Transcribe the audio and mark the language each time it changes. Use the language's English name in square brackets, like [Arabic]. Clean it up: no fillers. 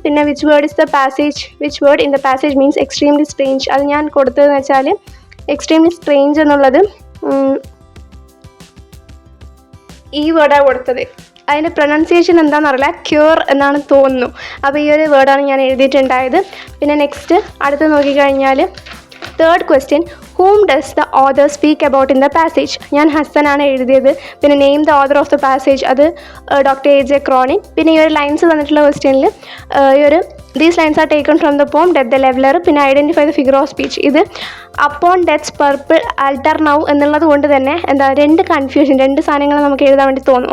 [English] പിന്നെ which word is the passage, which word in the passage means extremely strange. [Malayalam] അത് ഞാൻ കൊടുത്തതെന്ന് വെച്ചാൽ extremely strange എന്നുള്ളത് ഈ വേർഡാണ് കൊടുത്തത്. അതിൻ്റെ പ്രൊനൗൺസിയേഷൻ എന്താണെന്നറിയില്ല, ക്യൂർ എന്നാണ് തോന്നുന്നു. അപ്പോൾ ഈ ഒരു വേർഡാണ് ഞാൻ എഴുതിയിട്ടുണ്ടായത്. പിന്നെ നെക്സ്റ്റ് അടുത്ത് നോക്കിക്കഴിഞ്ഞാൽ [English] Third question, whom does the author speak about in the passage? [Malayalam] ഞാൻ ഹസനാണ് എഴുതിയത്. [English] പിന്നെ name the author of the passage, അത് doctor A J Cronin. [Malayalam] പിന്നെ ഈ ഒരു ലൈൻസ് തന്നിട്ടുള്ള ക്വസ്റ്റ്യനിൽ ഈ ഒരു [English] These lines are taken from the poem death the leveller. [Malayalam] പിന്നെ [English] Identify the figure of speech. [Malayalam] ഇത് [English] upon death's purple altar now [Malayalam] എന്നുള്ളത് കൊണ്ട് തന്നെ രണ്ട് കൺഫ്യൂഷൻ, രണ്ട് സാധനങ്ങൾ നമുക്ക് എഴുതാൻ വേണ്ടി തോന്നും.